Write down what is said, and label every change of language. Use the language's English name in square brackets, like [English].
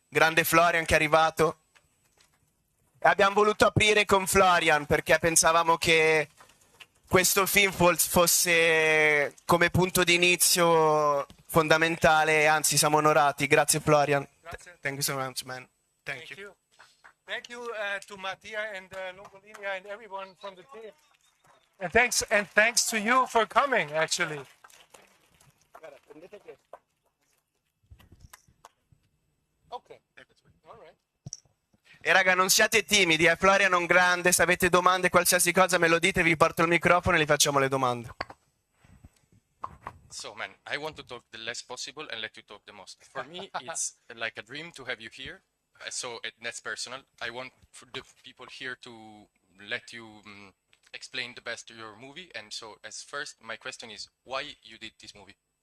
[Italian] Grande Florian che è arrivato. E abbiamo voluto aprire con Florian perché pensavamo che questo film fosse come punto di inizio fondamentale, anzi siamo onorati. Grazie Florian. Grazie. [English] Thank you so much, man. Thank you. Thank you to Mattia and Longolinea and everyone from the team. And thanks to you for coming, actually. Okay. All right. [Italian] E raga, non siate timidi, Florian è un grande, se avete domande, qualsiasi cosa me lo dite, vi porto il microfono e gli facciamo le domande. [English] So, man, I want to talk the less possible and let you talk the most. For me, it's like a dream to have you here. So that's personal. I want for the people here to let you explain the best of your movie. And so, as first, my question is why you did this movie.